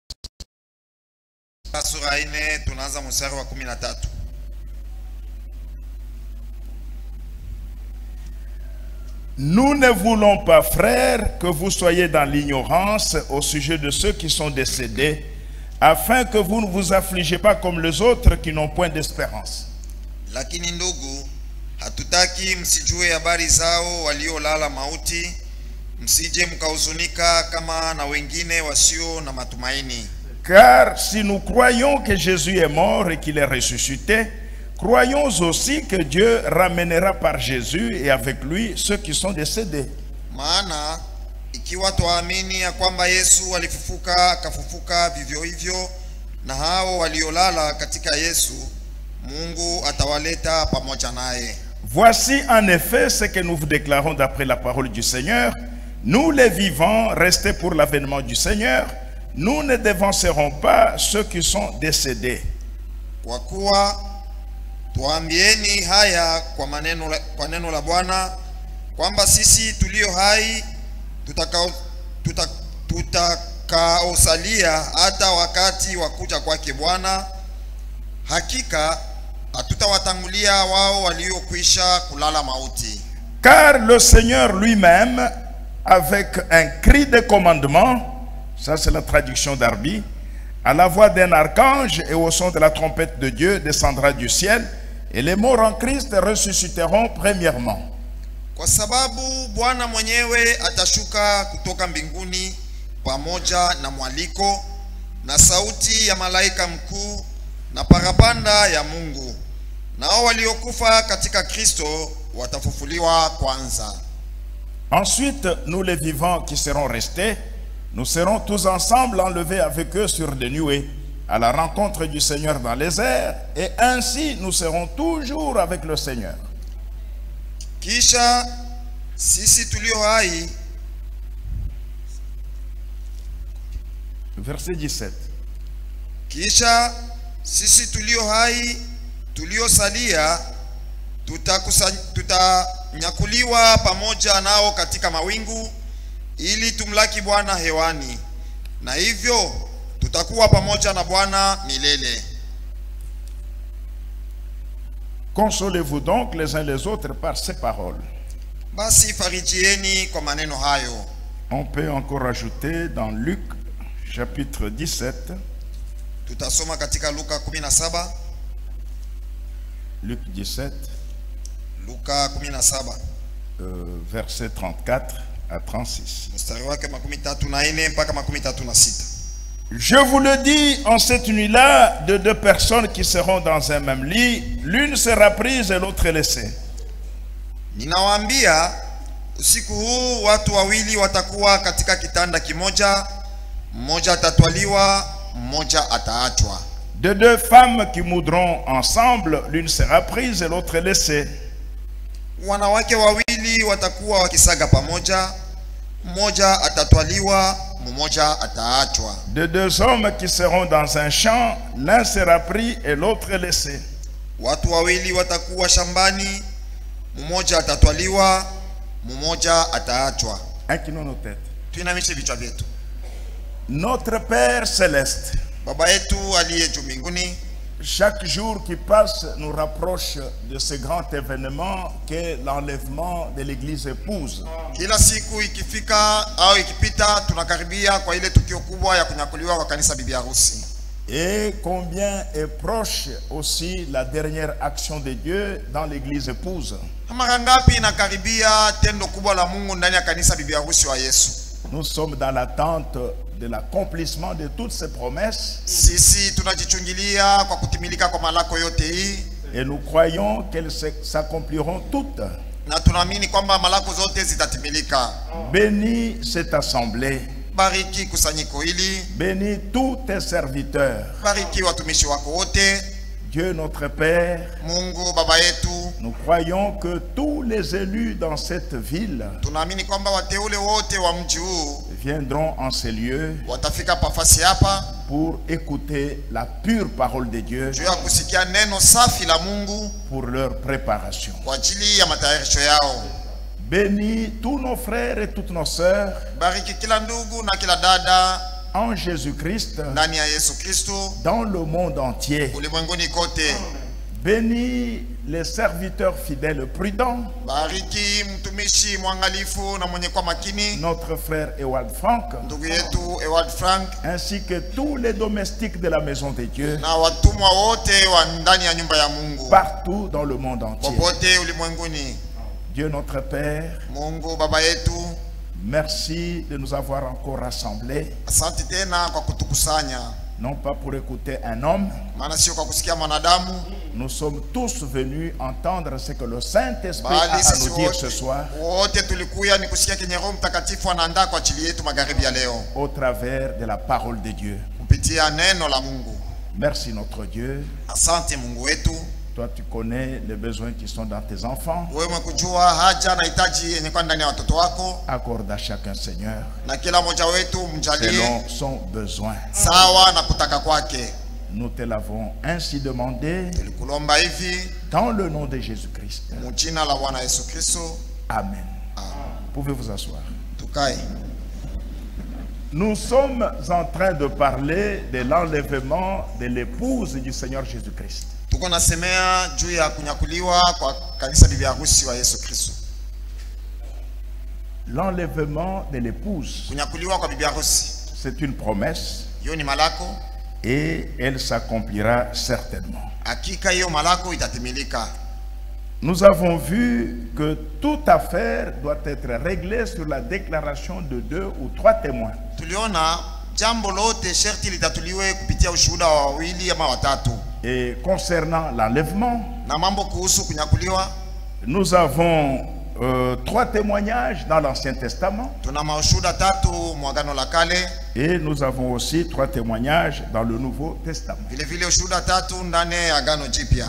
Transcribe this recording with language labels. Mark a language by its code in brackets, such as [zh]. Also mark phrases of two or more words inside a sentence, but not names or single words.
[fr] Nous ne voulons pas, frères, que vous soyez dans l'ignorance au sujet de ceux qui sont décédés, afin que vous ne vous affligez pas comme les autres qui n'ont point d'espérance. [sw] Lakini ndugu, hatutaki msijue habari zao waliolala mauti, msije mkahuzunika kama na wengine wasio na matumaini. [fr] Car si nous croyons que Jésus est mort et qu'il est ressuscité, croyons aussi que Dieu ramènera par Jésus et avec lui ceux qui sont décédés. [sw] Maana ikiwa tuamini ya kwamba Yesu alifufuka akafufuka vivyo hivyo na hao waliolala katika Yesu, Mungu atawaleta pamoja naye. [fr] Voici en effet ce que nous vous déclarons d'après la parole du Seigneur. Nous les vivants, restés pour l'avènement du Seigneur, nous ne dévancerons pas ceux qui sont décédés. [sw] Kwa kuwa tuambieni haya kwa neno la Bwana, kwamba sisi tulio hai tutakaosalia hata wakati wa kuja kwake Bwana, hakika hatutawatangulia wao waliokwisha kulala mauti. [fr] Car le Seigneur lui-même, avec un cri de commandement, ça c'est la traduction d'Arbi, à la voix d'un archange et au son de la trompette de Dieu, descendra du ciel, et les morts en Christ ressusciteront premièrement. [sw] Kwa sababu Bwana mwenyewe atashuka kutoka mbinguni pamoja na mwaliko na sauti ya malaika mkuu na parapanda ya Mungu, nao waliokufa katika Kristo watafufuliwa kwanza. [fr] Ensuite, nous les vivants qui serons restés, nous serons tous ensemble enlevés avec eux sur des nuées, à la rencontre du Seigneur dans les airs, et ainsi nous serons toujours avec le Seigneur. [sw] Kisha sisi tulio hai, [fr] verset 17. [sw] Kisha sisi tulio hai tuliosalia tutanyakuliwa pamoja nao katika mawingu ili tumlaki Bwana hewani, na hivyo tutakuwa pamoja na Bwana milele. [fr] Consolez-vous donc les uns les autres par ces paroles. [sw] Basi farijieni kwa maneno hayo. [fr] On peut encore ajouter dans Luc chapitre 17. [sw] Tutasoma katika Luka 17. [fr] Luc 17. [sw] Luka 17. [fr] Verset 34 à 36. [sw] Mstari wake 34 mpaka 36. [fr] Je vous le dis, en cette nuit-là, de deux personnes qui seront dans un même lit, l'une sera prise et l'autre laissée. [sw] Ninawaambia, usiku huu watu wawili watakuwa katika kitanda kimoja, mmoja atatwaliwa, mmoja ataachwa. [fr] De deux femmes qui moudront ensemble, l'une sera prise et l'autre laissée. [sw] Wanawake wawili watakuwa wakisaga pamoja, mmoja atatwaliwa, mmoja ataachwa. [fr] De deux hommes qui seront dans un champ, l'un sera pris et l'autre laissé. [sw] Watu wawili watakuwa shambani, mmoja atatwaliwa, mmoja ataachwa. [fr] Inclinons nos têtes. [sw] Tuinamishe vichwa vyetu. [fr] Notre Père céleste, [sw] Baba yetu aliye juu mbinguni, [fr] chaque jour qui passe nous rapproche de ce grand événement qu'est l'enlèvement de l'église épouse. [sw] Kila siku ikifika au ikipita tunakaribia kwa ile tukio kubwa ya kunyakuliwa kwa kanisa bibi harusi. [fr] Et combien est proche aussi la dernière action de Dieu dans l'église épouse. [sw] Mara ngapi inakaribia tendo kubwa la Mungu ndani ya kanisa bibi harusi wa Yesu. [fr] Nous sommes dans l'attente de l'accomplissement de toutes ces promesses. [sw] Sisi tunajichungilia kwa kutimilika kwa malako yote hii. [fr] Et nous croyons qu'elles s'accompliront toutes. [sw] Na tunaamini kwamba malako zote zitatimilika. [fr] Bénis cette assemblée. [sw] Bariki kusanyiko hili. [fr] Bénis tous tes serviteurs. [sw] Bariki watumishi wako wote. [fr] Dieu notre Père, [sw] Mungu baba yetu, [fr] nous croyons que tous les élus dans cette ville [sw] tunaamini kwamba wateule wote wa mji huu [fr] viendront en ces lieux [sw] watafika pafasi hapa [fr] pour écouter la pure parole de Dieu, [sw] juu ya kusikia neno safi la Mungu [fr] pour leur préparation. [sw] kwa ajili ya matayarisho yao. [fr] Bénis tous nos frères et toutes nos sœurs [sw] Bariki kila ndugu na kila dada [fr] en Jésus-Christ [sw] ndani ya Yesu Kristo [fr] dans le monde entier. [sw] ulimwenguni kote. [fr] Bénis les serviteurs fidèles prudents, [sw] Bariki mtumishi mwangalifu na mwenye kwa makini [fr] notre frère Ewald Frank, [sw] ndugu yetu Ewald Frank, [fr] ainsi que tous les domestiques de la maison de Dieu, [sw] na watumwa wote wa ndani ya nyumba ya Mungu [fr] partout dans le monde entier. [sw] popote ulimwenguni. [fr] Dieu notre Père, [sw] Mungu baba yetu, [fr] merci de nous avoir encore rassemblés, [sw] asante tena kwa kutukusanya, [fr] non pas pour écouter un homme. [sw] maana sio kwa kusikia mwanadamu, [fr] Nous sommes tous venus entendre ce que le Saint-Esprit a [sw] bali [fr] à [sw] sisi [fr] nous dire ce soir [sw] wote tulikuya ni kusikia kenye Roho Mtakatifu anaandaa kwa ajili yetu magharibi ya leo [fr] au travers de la parole de Dieu. [sw] kupitia neno la Mungu. [fr] Merci notre Dieu. [sw] Asante Mungu wetu, [fr] Toi tu connais les besoins qui sont dans tes enfants. [sw] wewe umekujua haja na hitaji yenye kwa ndani ya watoto wako, [fr] Accorde à chacun, Seigneur, [sw] na kila mmoja wetu mjalie [fr] selon son besoin. [sw] sawa na kutaka kwake. [fr] Nous te l'avons ainsi demandé [sw] Tulikulomba hivi [fr] dans le nom de Jésus-Christ. [sw] mujina la Bwana Yesu Kristo. [fr] Amen. Pouvez vous asseoir. [sw] Tukae. [fr] Nous sommes en train de parler de l'enlèvement de l'épouse du Seigneur Jésus-Christ. [sw] Tuko nasemea juu ya kunyakuliwa kwa kanisa bibi harusi wa Yesu Kristo. [fr] L'enlèvement de l'épouse, [sw] Kunyakuliwa kwa bibi harusi, [fr] c'est une promesse [sw] hiyo ni malako. [fr] et elle s'accomplira certainement. [sw] Hakika hiyo malako itatimilika. [fr] Nous avons vu que toute affaire doit être réglée sur la déclaration de 2 ou 3 témoins. [sw] Tuliona jambo lote sherti litatuliwe kupitia ushuhuda wa wawili ama watatu. [fr] Et concernant l'enlèvement, [sw] Na mambo kuhusu kunyakuliwa, [fr] nous avons 3 témoignages dans l'Ancien Testament [sw] tuna mashuhuda tatu mwagano la kale, [fr] et nous avons aussi 3 témoignages dans le Nouveau Testament. [sw] vile vile ushuhuda tatu ndani ya agano jipya.